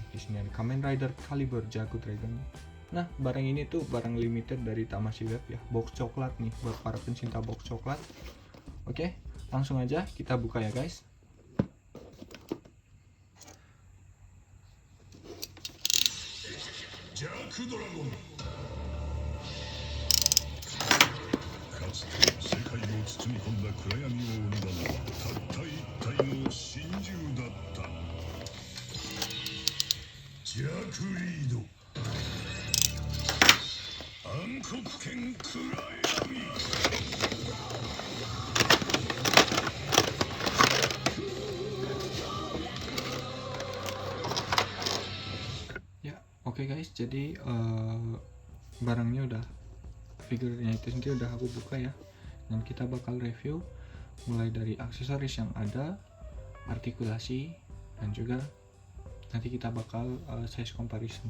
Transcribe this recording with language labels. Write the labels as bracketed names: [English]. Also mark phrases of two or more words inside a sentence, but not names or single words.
[Indonesian] Di sini ada Kamen Rider Caliber Jago Dragon. Nah, barang ini tuh barang limited dari Tamashii Web ya, box coklat nih buat para pencinta box coklat. Oke, langsung aja kita buka ya guys. [Japanese] Jaku Dragon かつて世界を包み込んだ暗闇を生んだのはたった一体の真珠だったジャクリード暗黒剣暗闇 [Indonesian] Oke guys, jadi barangnya udah, figurnya itu sendiri udah aku buka ya, dan kita bakal review mulai dari aksesoris yang ada, artikulasi, dan juga nanti kita bakal [English] size comparison.